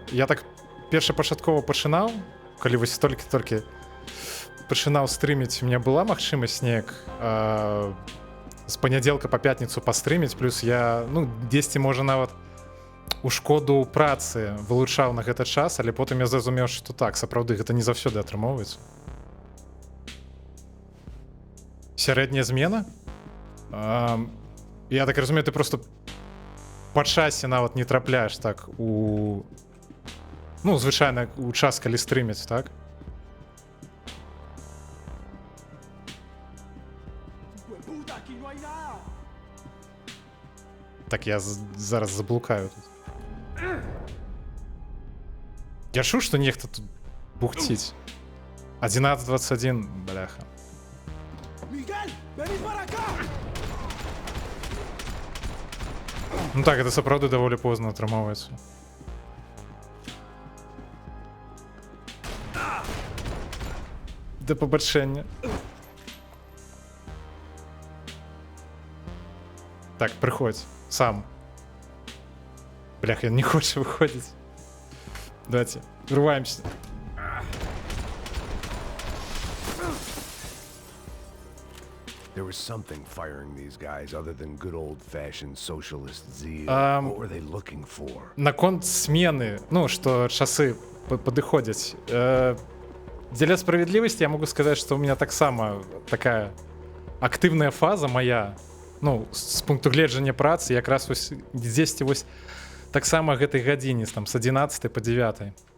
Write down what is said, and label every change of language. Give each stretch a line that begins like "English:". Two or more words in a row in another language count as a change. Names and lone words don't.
Belarusian: Я так першапачаткова пачынаў, калі вось толькі пачынаў стрыміць,
Russian: у меня
Belarusian: была магчымасць неяк з панядзелка па пятніцу пастрыміць, плюс я, ну, дзесьці, можа, нават у шкоду працы вылучаў на гэты час, але потым я зразумеў, што так, сапраўды, гэта не заўсёды атрымоўваецца. Сярэдняя змена? Я так разумею, ты просто па часе нават не трапляеш так у... Ну, звычайна, у час, калі стрыміць, так?
Spanish: ¡Puta, aquí no hay nada!
Belarusian: Так, я зараз заблукаю тут. Я чуў, што нехта тут бухціць. 11:21, бляха.
Spanish: ¡Miguel, vení para acá!
Belarusian: Ну так, гэта сапраўды даволі позна атрымоўваецца. Да пабачэння. Так, прыходзь, сам. Блях, ён не хоча выходзіць.
Russian: Давайте, врываемся.
English: There was something firing these guys other than good old-fashioned socialist zeal. What were they looking for?
Belarusian: Наконт смены, ну, што часы падыходзяць. Дзеля справядлівасці я могу сказаць, што
Russian: у меня
Belarusian: таксама такая актыўная фаза моя, ну, з пункту гледжання працы, якраз вось дзесьці вось таксама гэтай гадзіне, там, з 11 по 9.